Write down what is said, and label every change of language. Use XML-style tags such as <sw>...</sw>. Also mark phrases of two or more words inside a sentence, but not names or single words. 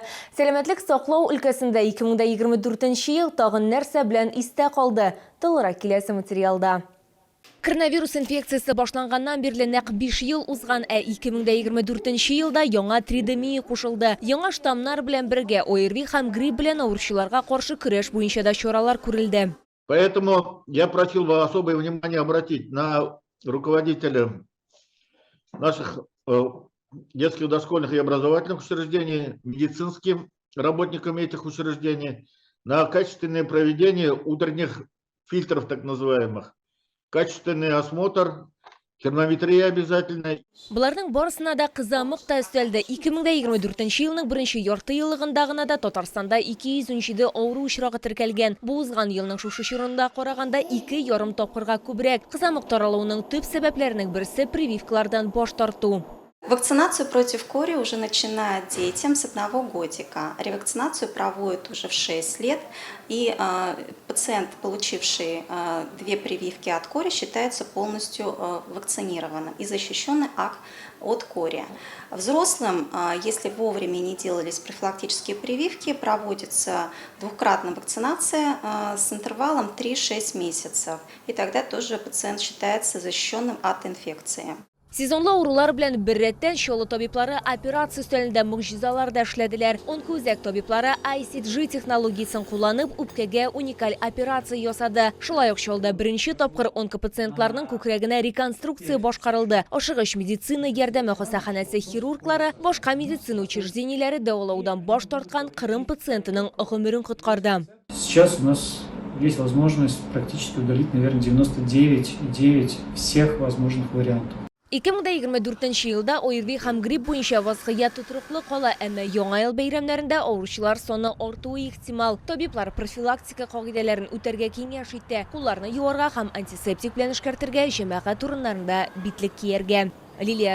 <tt>Сәламәтлек саклау өлкәсендә 2024 ел тагын нәрсә белән истә калды? Тулырак киләсе материалда. Коронавирус инфекциясы башланганнан бирле нәкъ 5 ел узган, 2024 елда яңа тридемия кушылды. Яңа штамнар белән бергә ойырви һәм грипп белән авыручыларга каршы көрәш буенча да чаралар күрелде.</tt> <ru>Поэтому я просил бы особое внимание обратить на руководителей наших детских, дошкольных и образовательных учреждений, медицинским работникам этих учреждений, на качественное проведение утренних фильтров, так называемых, качественный осмотр, термометрия обязательно.</ru> <tt>Буларның барысына да кызамык та өстәлде. 2024 елның 1нче ярты еллыгында гына да Татарстанда 207 авыру очрагы теркәлгән. Бу узган елның шушы чорында караганда 2,5 тапкырга күбрәк. Кызамык таралуының төп сәбәпләренең берсе прививкалардан баш тарту.</tt> <ru>Вакцинацию против кори уже начинают детям с 1 годика. Ревакцинацию проводят уже в 6 лет. И пациент, получивший 2 прививки от кори, считается полностью вакцинированным и защищенный от кори. Взрослым, если вовремя не делались профилактические прививки, проводится двукратная вакцинация с интервалом 3-6 месяцев. И тогда тоже пациент считается защищенным от инфекции.</ru> <tt>Сезонлы авырулар белән бер рәттән чаллы табиблары операция өстәлендә мөгҗизалар да эшләделәр. Онкоүзәк табиблары ICG технологиясын кулланып, үпкәгә уникаль операция ясады. Шулай ук чаллыда беренче тапкыр онкопациентларның күкрәгенә реконструкция башкарылды. Ашыгыч медицина ярдәме хастаханәсе хирурглары башка медицина учреждениеләре дәвалаудан баш тарткан Кырым пациентының гомерен коткарды.</tt> <ru>Сейчас у нас есть возможность практически удалить, наверное, 99,9 всех возможных вариантов.</ru> <tt>2024 елда ойырви һәм грипп буенча вазгыять тотырлык кала, әмма яңа ел бәйрәмнәрендә авыручылар саны артуы ихтимал. Табиблар профилактика кагыйдәләрен үтәргә киңәш итә. Кулларны юарга һәм антисептик белән эшкәртергә, җәмәгать урыннарында битлек кияргә.</tt>